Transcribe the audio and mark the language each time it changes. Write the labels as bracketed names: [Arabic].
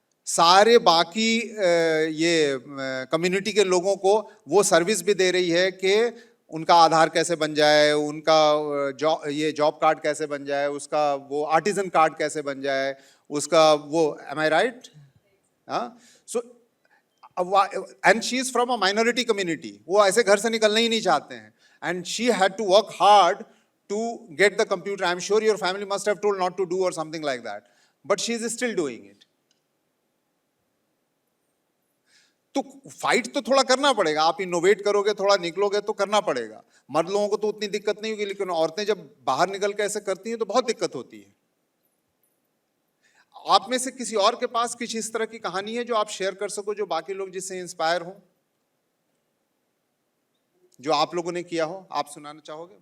[Hindi] सारे बाकी ये कम्युनिटी के लोगों को वो सर्विस भी दे रही है कि उनका आधार कैसे बन जाए, उनका जॉब कार्ड कैसे बन जाए, उसका वो आर्टिजन कार्ड कैसे बन जाए, उसका वो, [English] Am I right? So and she is from a minority community, [Hindi] वो ऐसे घर से निकलना ही नहीं चाहते हैं, [English] And she had to work hard to get the computer. I'm sure your family must have told not to do or something like that, but she is still doing it. [Hindi] तो fight तो थोड़ा करना पड़ेगा, आप innovate करोगे, थोड़ा निकलोगे तो करना पड़ेगा। मर्द लोगों को तो उतनी दिक्कत नहीं होगी, लेकिन औरतें जब बाहर निकल के ऐसे करती हैं तो बहुत दिक्कत होती है। आप में से किसी और के पास कुछ इस तरह की कहानी है जो आप शेयर कर सको, जो बाकी लोग जिससे इंस्पायर हो, जो आप लोगों ने किया हो, आप सुनाना चाहोगे?